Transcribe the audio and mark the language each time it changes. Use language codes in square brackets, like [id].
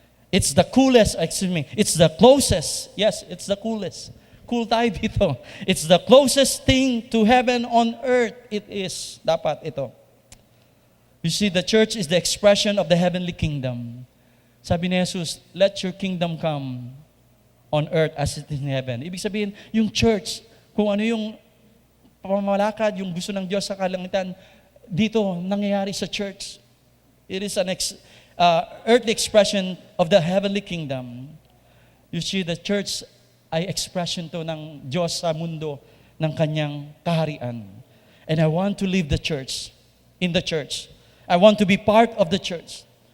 [en] It's the coolest, it's the closest. Yes, it's the coolest. [tl] Cool tayo dito. [en] It's the closest thing to heaven on earth. It is. [tl] Dapat ito. [en] You see, the church is the expression of the heavenly kingdom. [tl] Sabi ni Jesus, [en] let your kingdom come on earth as it is in heaven. [tl] Ibig sabihin, yung church, kung ano yung pamamalakad, yung gusto ng Diyos sa kalangitan, dito nangyayari sa church. [en] It is an earthly expression of the heavenly kingdom. You see, the church [tl] ay expression to ng Diyos sa mundo ng kanyang kaharian. [en] And I want to live the church, in the church. I want to be part of the church.